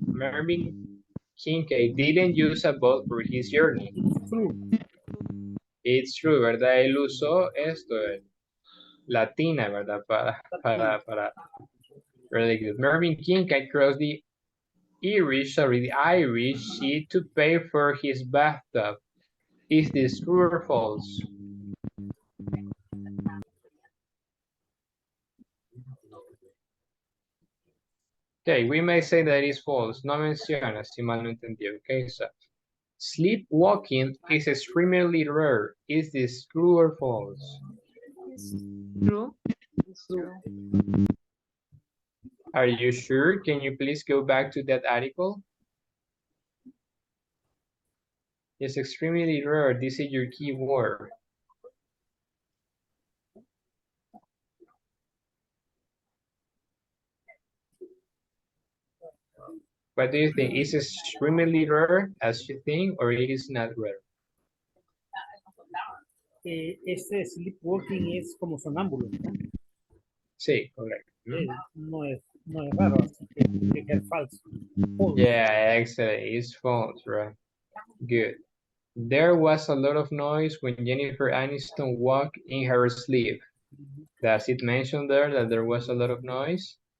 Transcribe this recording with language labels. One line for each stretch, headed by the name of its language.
English: Mervyn Kincaid didn't use a boat for his journey. It's true,
Spanish: ¿verdad? Él usó esto, la tina, ¿verdad? Para
English: really good. Mervyn Kincaid crossed the Irish Sea to pay for his bathtub. Is this true or false? Okay, we may say that it is false.
Spanish: No menciona, si mal no entendí.
English: Okay, so sleepwalking is extremely rare. Is this true or false? True. Are you sure? Can you please go back to that article? It's extremely rare. This is your key word. What do you think? Is it extremely rare as you think, or it is not rare?
Spanish: Este sleepwalking es como sonámbulo. Sí, correcto. No es raro, así que tiene que ser falso.
English: False. Yeah, excellent. It's false, right? Good. There was a lot of noise when Jennifer Aniston walked in her sleep. Does it mention there that there was a lot of noise?